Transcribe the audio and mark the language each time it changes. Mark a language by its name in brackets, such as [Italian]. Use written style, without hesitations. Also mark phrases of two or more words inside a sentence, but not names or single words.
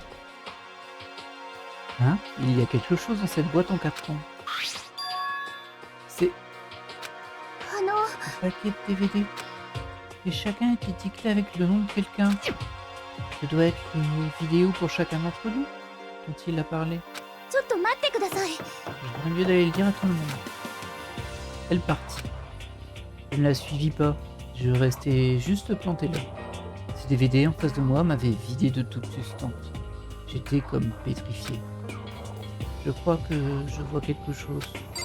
[French] Hein? Il y a quelque chose dans cette boîte en carton. C'est [Japanese] あの [French] un paquet de DVD. Et chacun est étiqueté avec le nom de quelqu'un. Ce doit être une vidéo pour chacun d'entre nous dont il a parlé. [Japanese] ちょっと待ってください [French] J'aurais mieux d'aller le dire à tout le monde. Elle partit. Je ne la suivis pas. Je restais juste planté là. Ces DVD en face de moi m'avaient vidé de toute substance. J'étais comme pétrifié. Je crois que je vois quelque chose.